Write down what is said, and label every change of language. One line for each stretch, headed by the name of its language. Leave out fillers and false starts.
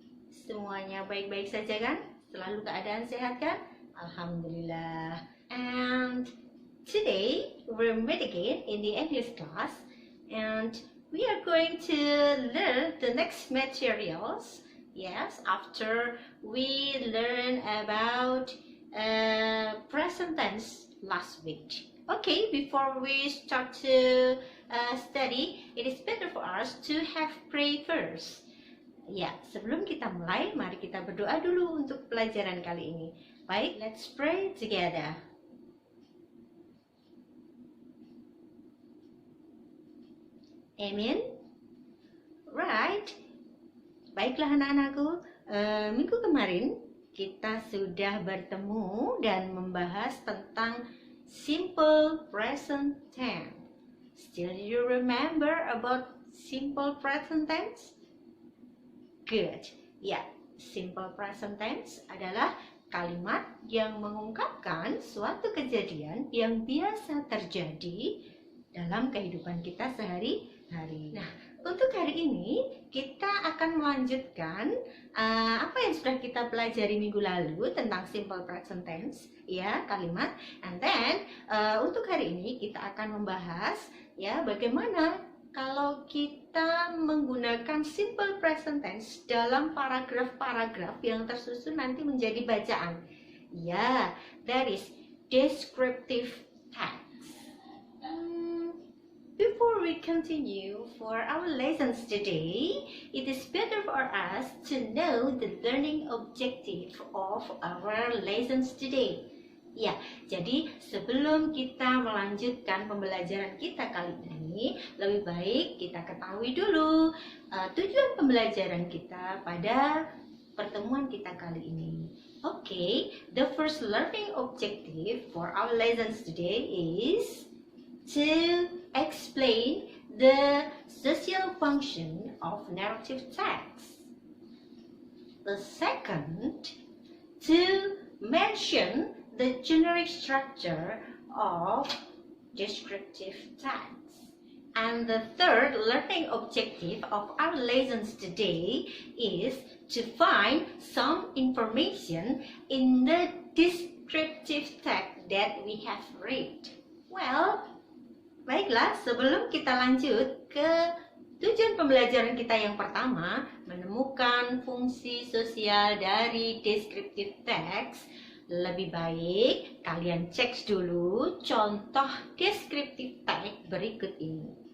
Indonesian: Semuanya baik-baik saja kan? Selalu keadaan sehat kan? Alhamdulillah.
English: And today we're meet again in the English class, and we are going to learn the next materials. Yes, after we learn about present tense last week. Okay, before we start to study, it is better for us to have pray first.
Indonesian: Ya, sebelum kita mulai, mari kita berdoa dulu untuk pelajaran kali ini. Baik,
English: let's pray together. Amen. Right.
Indonesian: Baiklah anak-anakku, minggu kemarin kita sudah bertemu dan membahas tentang simple present tense.
English: Still you remember about simple present tense? Good.
Indonesian: Ya, simple present tense adalah kalimat yang mengungkapkan suatu kejadian yang biasa terjadi dalam kehidupan kita sehari-hari. Nah, untuk hari ini kita akan melanjutkan apa yang sudah kita pelajari minggu lalu tentang simple present tense, ya, kalimat.
English: And then
Indonesian: untuk hari ini kita akan membahas ya bagaimana kalau kita menggunakan simple present tense dalam paragraf-paragraf yang tersusun nanti menjadi bacaan.
English: Ya, that is descriptive text. Before we continue for our lessons today, it is better for us to know the learning objective of our lessons today.
Indonesian: Ya, jadi sebelum kita melanjutkan pembelajaran kita kali ini, lebih baik kita ketahui dulu tujuan pembelajaran kita pada pertemuan kita kali ini.
English: Okay, the first learning objective for our lessons today is to explain the social function of narrative text. The second, to mention the generic structure of descriptive text. And the third learning objective of our lessons today is to find some information in the descriptive text that we have read.
Indonesian: Well, baiklah, sebelum kita lanjut ke tujuan pembelajaran kita yang pertama, menemukan fungsi sosial dari descriptive text, lebih baik kalian cek dulu contoh descriptive text berikut ini.